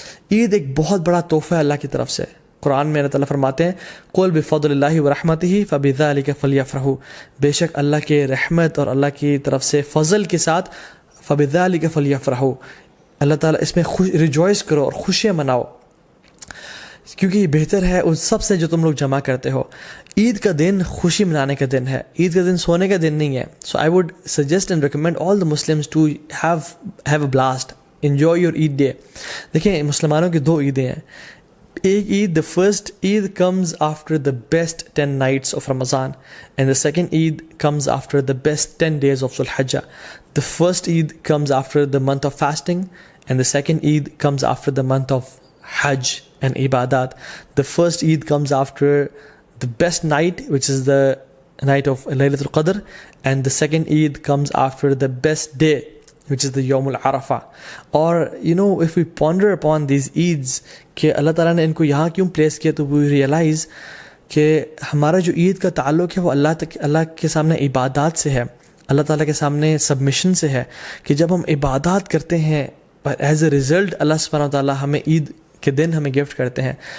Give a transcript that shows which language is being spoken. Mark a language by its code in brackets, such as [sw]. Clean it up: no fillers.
[ur] عید ایک بہت بڑا تحفہ ہے اللہ کی طرف سے. قرآن میں اللہ تعالیٰ فرماتے ہیں [ar] قل بفضل اللہ ورحمتہ فبذلک فلیفرحوا, [ur] بے شک اللہ کے رحمت اور اللہ کی طرف سے فضل کے ساتھ [ar] فبذلک فلیفرحوا, [ur] اللہ تعالیٰ اس میں ریجوائس کرو اور خوشیاں مناؤ, کیونکہ یہ بہتر ہے ان سب سے جو تم لوگ جمع کرتے ہو. عید کا دن خوشی منانے کا دن ہے, عید کا دن سونے کا دن نہیں ہے. [en] So I would suggest and recommend all the Muslims to have a blast, enjoy your Eid day. [ur] دیکھیں مسلمانوں کی 2 عیدیں ہیں. ایک عید, [en] The first Eid comes after the best 10 nights of Ramadan, and the second Eid comes after the best 10 days of Dhul Hijjah. The first Eid comes after the month of fasting, and the second Eid comes after the month of Hajj and Ibadat. The first Eid comes after the best night, which is the night of Laylatul Qadr, and the second Eid comes after the best day, which is the Yawm al-Arafah. Or if we ponder upon these Eids [ur] کہ اللہ تعالیٰ نے ان کو یہاں کیوں place کیا, تو [en] we realize [ur] کہ ہمارا جو عید کا تعلق ہے وہ اللہ کے سامنے عبادات سے ہے, اللہ تعالیٰ کے سامنے سبمیشن سے ہے, کہ جب ہم عبادات کرتے ہیں [en] as a result [ur] اللہ سبحانہ تعالیٰ ہمیں عید کے دن ہمیں گفٹ کرتے ہیں.